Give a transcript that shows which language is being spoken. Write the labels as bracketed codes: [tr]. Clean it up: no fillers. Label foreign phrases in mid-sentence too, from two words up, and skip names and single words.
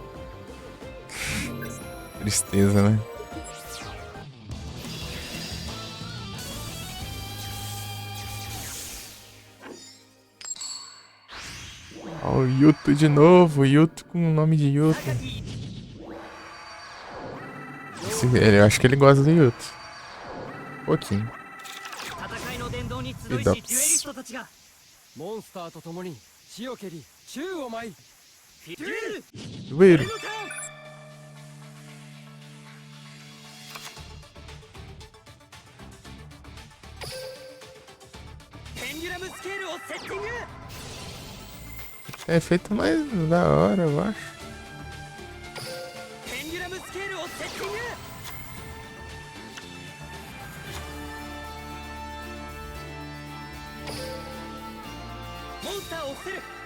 [pt] Tristeza, né? Ó, o Yuto de novo. Yuto com o nome de Yuto. Eu acho que ele gosta do Yuto. Um pouquinho. Pidops. [ja] モンスターと共に死を蹴り宙を舞い。 [pt] Dueiro. [ja] ペンデュラムスケールをセッティング。 [pt] É feito mais da hora, eu acho. [ja] ペンデュラムスケールをセッティング。モンスターを伏せる。